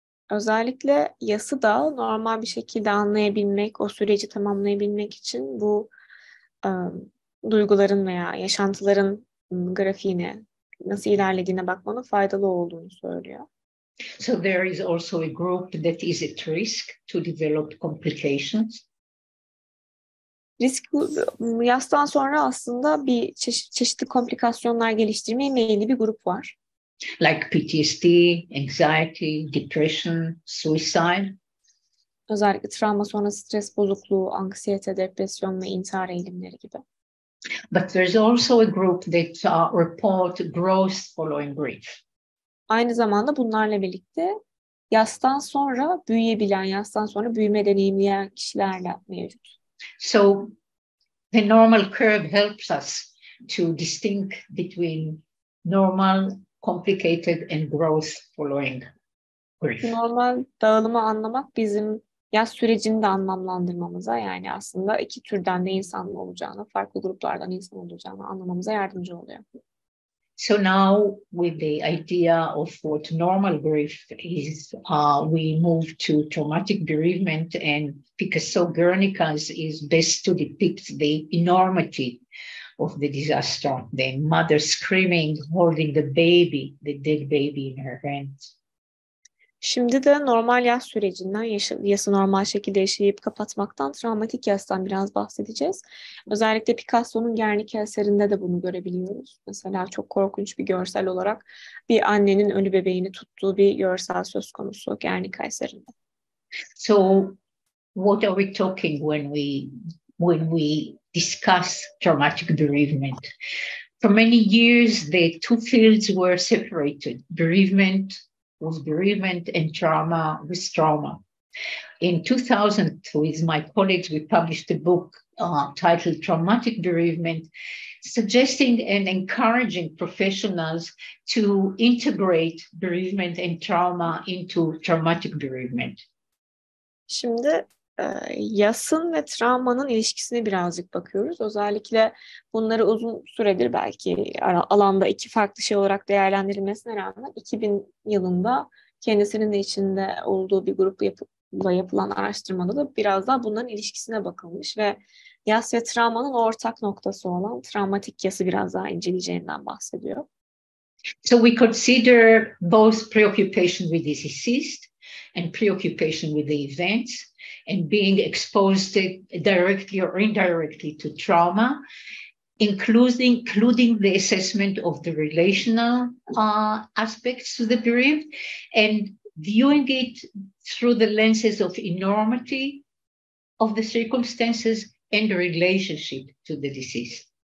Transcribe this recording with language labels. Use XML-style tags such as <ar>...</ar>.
<tr>Özellikle yası da normal bir şekilde anlayabilmek, o süreci tamamlayabilmek için bu duyguların veya yaşantıların grafiğine nasıl ilerlediğine bakmanın faydalı olduğunu söylüyor.</tr> <en>So there is also a group that is at risk to develop complications.</en> <tr>Risk yastan sonra aslında bir çeşitli komplikasyonlar geliştirmeye meyilli bir grup var.</tr> <en>Like PTSD, anxiety, depression, suicide.</en> <tr>Özellikle travma sonrası stres bozukluğu, anksiyete, depresyon ve intihar eğilimleri gibi.</tr> <en>But there's also a group that report growth following grief.</en> <tr>Aynı zamanda bunlarla birlikte yastan sonra büyüyebilen, yastan sonra büyüme deneyimleyen kişiler de mevcut.</tr> <en>So the normal curve helps us to distinguish between normal, complicated and growth following grief.</en> <tr>Normal dağılımı anlamak bizim yas sürecini de anlamlandırmamıza, yani aslında iki türden de insan olacağını, farklı gruplardan insan olacağını anlamamıza yardımcı oluyor.</tr> <en>So now with the idea of what normal grief is, we move to traumatic bereavement, and Picasso Guernica's is best to depict the enormity of the disaster. The mother screaming, holding the baby, the dead baby in her hands.</en> <tr>Şimdi de normal yas sürecinden, yası normal şekilde yaşayıp kapatmaktan, travmatik yastan biraz bahsedeceğiz. Özellikle Picasso'nun Guernica eserinde de bunu görebiliyoruz. Mesela çok korkunç bir görsel olarak bir annenin ölü bebeğini tuttuğu bir görsel söz konusu Guernica eserinde.</tr> <en>So what are we talking when we discuss traumatic bereavement? For many years, the two fields were separated. Bereavement was bereavement and trauma was trauma. In 2000, with my colleagues, we published a book titled Traumatic Bereavement, suggesting and encouraging professionals to integrate bereavement and trauma into traumatic bereavement.</en> <tr>Şimdi yasın ve travmanın ilişkisine birazcık bakıyoruz. Özellikle bunları uzun süredir belki alanda iki farklı şey olarak değerlendirilmesine rağmen 2000 yılında kendisinin de içinde olduğu bir grupla yapılan araştırmada da biraz daha bunların ilişkisine bakılmış ve yas ve travmanın ortak noktası olan travmatik yası biraz daha inceleyeceğinden bahsediyor.</tr> <en>So we consider both preoccupation with the deceased and preoccupation with the events, and being exposed directly or indirectly to trauma, including the assessment of the relational aspects to the bereaved, and viewing it through the lenses of enormity of the circumstances and the relationship to the deceased.</en>